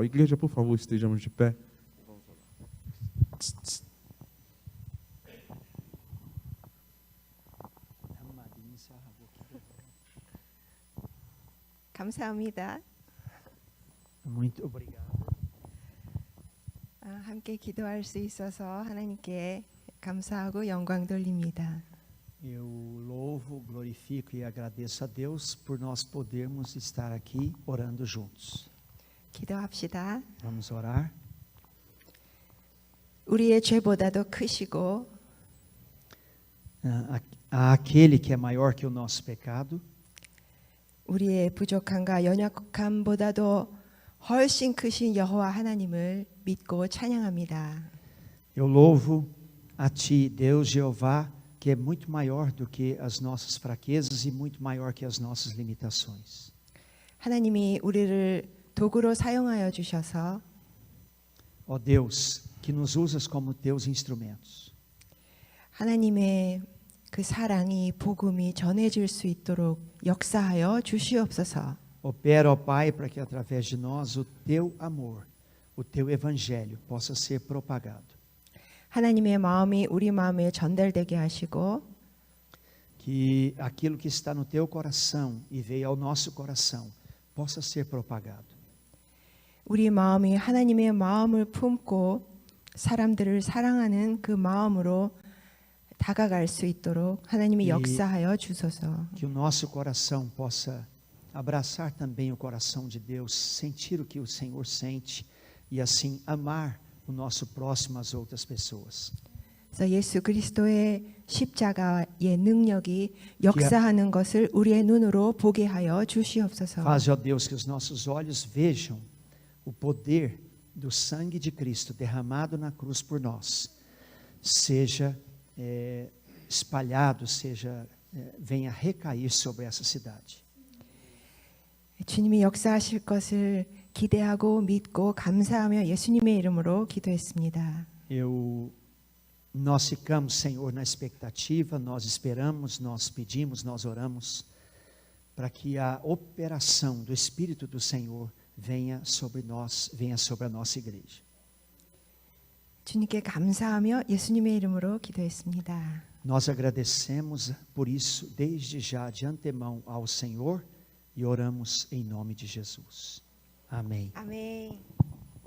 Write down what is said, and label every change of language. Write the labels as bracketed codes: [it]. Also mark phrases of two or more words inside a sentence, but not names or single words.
[pt] Igreja, por favor, estejamos de pé. [ko] 감사합니다. [pt] Muito obrigado. [ko] 함께 기도할 수 있어서 하나님께 감사하고 영광 돌립니다. [pt] Eu louvo, glorifico e agradeço a Deus por nós podermos estar aqui orando juntos. [ko] 기도합시다. [pt] Vamos orar. [ko] 우리의 죄보다도 크시고 [pt] Aquele que é maior que o nosso pecado, [ko] 우리의 부족함과 연약함보다도 훨씬 크신 여호와 하나님을 믿고 찬양합니다. [pt] eu louvo a Ti, Deus Jeová, que é muito maior do que as nossas fraquezas e muito maior que as nossas limitações. [ko] 하나님이 우리를 도구로 사용하여 주셔서 [pt] Ó Deus, que nos usas como Teus instrumentos. [ko] 하나님의 그 사랑이 복음이 전해질 수 있도록 역사하여 주시옵소서. [pt] Opera, ó Pai, para que através de nós o Teu amor, o Teu evangelho possa ser propagado. [ko] 하나님의 마음이 우리 마음에 전달되게 하시고 [pt] Que aquilo que está no Teu coração e veio ao nosso coração possa ser propagado. [ko] 우리 마음이 하나님의 마음을 품고 사람들을 사랑하는 그 마음으로 다가갈 수 있도록 하나님이 역사하여 주소서. [pt] Que o nosso coração possa abraçar também o coração de Deus, sentir o que o Senhor sente e assim amar o nosso próximo às outras pessoas. [ko] 그래서 예수 그리스도의 십자가의 능력이 역사하는 것을 우리의 눈으로 보게 하여 주시옵소서. [pt] Faz, ó Deus, que os nossos olhos vejam o poder do sangue de Cristo derramado na cruz por nós, seja espalhado, venha recair sobre essa cidade. [ko] 주님이 역사하실 것을 기대하고 믿고 감사하며 예수님의 이름으로 기도했습니다. [pt] Nós ficamos, Senhor, na expectativa, nós esperamos, nós pedimos, nós oramos, para que a operação do Espírito do Senhor venha sobre nós, venha sobre a nossa igreja. [ko] 주님께 감사하며 예수님의 이름으로 기도했습니다. [pt] Nós agradecemos por isso, desde já, de antemão, ao Senhor e oramos em nome de Jesus. Amém. [ko] 아멘.